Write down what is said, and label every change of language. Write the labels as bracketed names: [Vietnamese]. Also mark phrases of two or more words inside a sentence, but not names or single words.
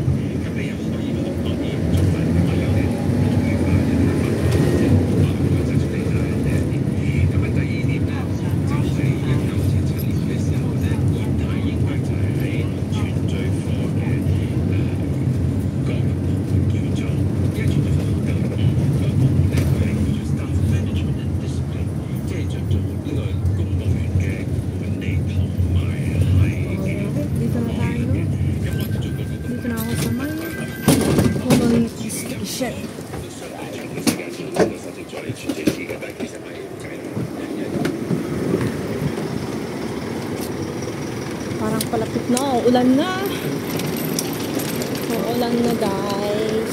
[Cantonese] 咁你又可以好多啲做法，或者有啲統一化嘅法律，即係我就出嚟就係第一點。咁啊，第二點咧就係1977年嘅時候咧，嚴太應該就係喺全聚科嘅個部門叫做，因為全聚科好舊個部門咧，佢係叫做 [English] staff management and discipline， [Cantonese] 即係着做呢個公務員嘅管理同埋係嘅。 [Filipino] Dito na tayo. [Cantonese] 咁我做過嗰個。 [Filipino] Dito na ako sa may Common Station. Parang palapit na. Ulan na. Ulan na, guys.